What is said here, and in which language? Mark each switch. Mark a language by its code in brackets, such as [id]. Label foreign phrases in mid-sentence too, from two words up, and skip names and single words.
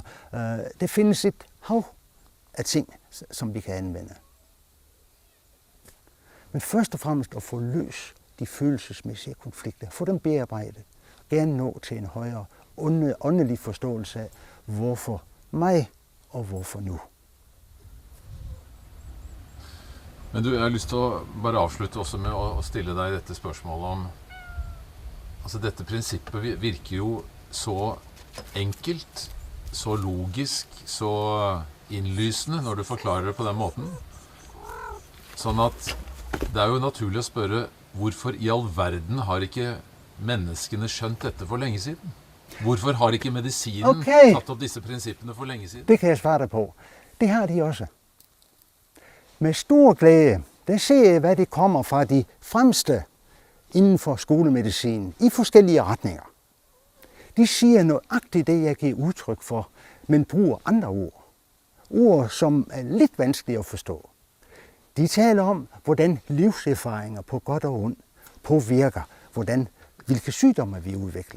[da] Der findes et hav af ting, som vi kan anvende. Men først og fremmest at få løst de følelsesmæssige konflikter. Få dem bearbejdet. Gerne nå til en højere åndelig forståelse af, hvorfor mig og hvorfor nu. [no] Men du, jeg har lyst til å bare avslutte også med å stille deg dette spørsmålet om altså dette prinsippet virker jo så enkelt, så logisk, så innlysende når du forklarer det på den måten. Sånn at det er jo naturlig å spørre hvorfor i all verden har ikke menneskene skjønt dette for lenge siden? Hvorfor har ikke medisinen tatt opp disse prinsippene for lenge siden? [da] Det kan jeg svare dig på. Det har de også. Med stor glæde, der ser jeg, hvad det kommer fra de fremste inden for skolemedicin i forskellige retninger. De siger nøjagtigt det, jeg giver udtryk for, men bruger andre ord. Ord, som er lidt vanskelige at forstå. De taler om, hvordan livserfaringer på godt og ondt påvirker, hvilke sygdomme vi udvikler.